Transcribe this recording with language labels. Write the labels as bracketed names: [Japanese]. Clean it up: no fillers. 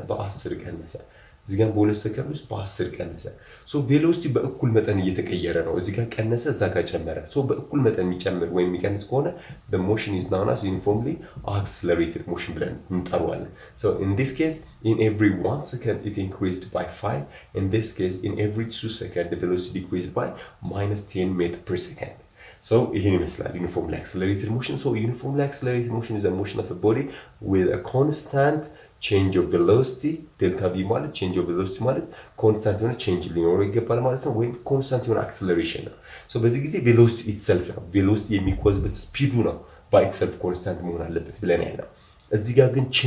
[Amharic] በ10 ቀነሰ። እዚህ ጋር በ2 ሰከንድ ውስጥ በ10 ቀነሰ። ሶ ቬሎሲቲ በእኩል መጠን እየተቀየረ ነው። እዚህ ጋር ቀነሰ፣ እዛ ጋር ጨመረ። ሶ በእኩል መጠን የሚጨምር ወይም የሚቀንስ ከሆነ [English] the motion is known as uniformly accelerated motion [Amharic] ብለን እንጠራዋለን። [English] So in this case in every 1 second it increased by 5. In this case in every 2 seconds the velocity decreased by -10 meter per second. So [Amharic] ይሄን ይመስላል [English] uniformly accelerated motion. [Amharic] So uniformly accelerated motion is a motion of a body with a constant change of velocity delta v ማለት change of velocity ማለት ኮንስታንት የሆነ change ሊኖረው ይገባል ማለት ነው፣ ወይም ኮንስታንት የሆነ acceleration ነው። ሶ በዚህ ጊዜ velocity itself ነው velocity የሚጓዝበት ስፒዱ ነው by itself ኮንስታንት መሆን አለበት ብለን ያለው። እዚህ ጋር ግን